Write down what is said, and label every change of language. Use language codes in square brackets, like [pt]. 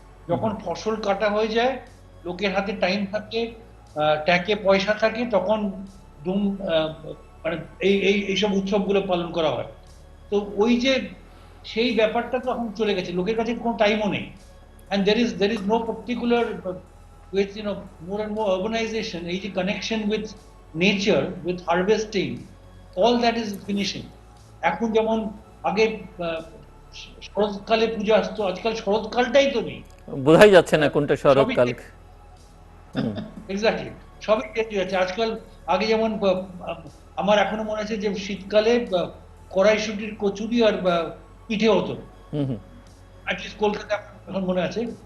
[bn] যখন ফসল কাটা হয়ে যায়, লোকের হাতে টাইম থাকে, ট্যাকে পয়সা থাকে, তখন ধুম মানে এইসব উৎসবগুলো পালন করা হয়। তো ওই যে সেই ব্যাপারটা তো এখন চলে গেছে, লোকের কাছে কোনো টাইমও নেই। [en] and there is no particular with more and more urbanization, [bn] এই যে [en] connection with nature, with harvesting, all that is finishing. [bn] এখন যেমন আগে শরৎকালে পূজা আসতো, আজকাল শরৎকালটাই তো নেই, বোঝাই যাচ্ছে না কোনটা শরৎকাল। এক্স্যাক্টলি সবই চেঞ্জ হয়ে যাচ্ছে আজকাল। আগে যেমন আমার এখনো মনে আছে যে শীতকালে কড়াইশুটির কচুরি আর পিঠে হতো, অ্যাটলিস্ট কলকাতা এখন মনে আছে।